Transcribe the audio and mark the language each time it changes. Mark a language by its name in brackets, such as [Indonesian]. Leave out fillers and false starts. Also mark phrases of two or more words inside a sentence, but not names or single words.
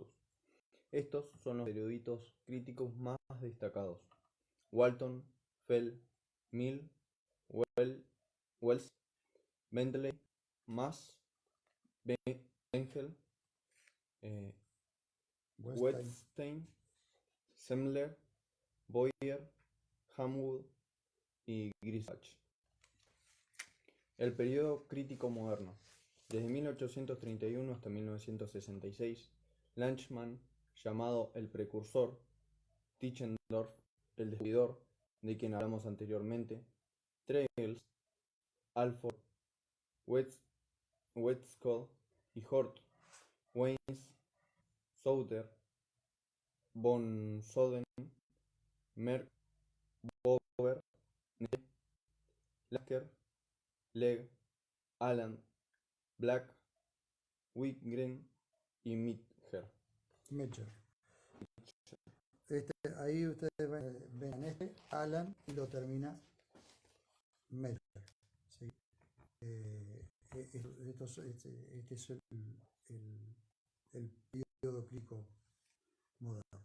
[Spanish] Estos son los eruditos críticos más destacados: Walton, Fell, Mill, Wells, Bentley, Mass, Engel, Wettstein, Semler, Boyer, Hamwood y Grisach. El periodo crítico moderno. Desde 1831 hasta 1966, Lanchmann, llamado el precursor, Tischendorf, el descubridor, de quien hablamos anteriormente, Trails, Alford, Westcott y Hort, Weins, Souter, von Soden, Merck, Bover, Ney, Lasker, Legg, Alland, Black, Wigren y Metzger. Ahí ustedes ven Alan y lo termina Metzger. ¿Sí? Este es el periodo crítico moderno.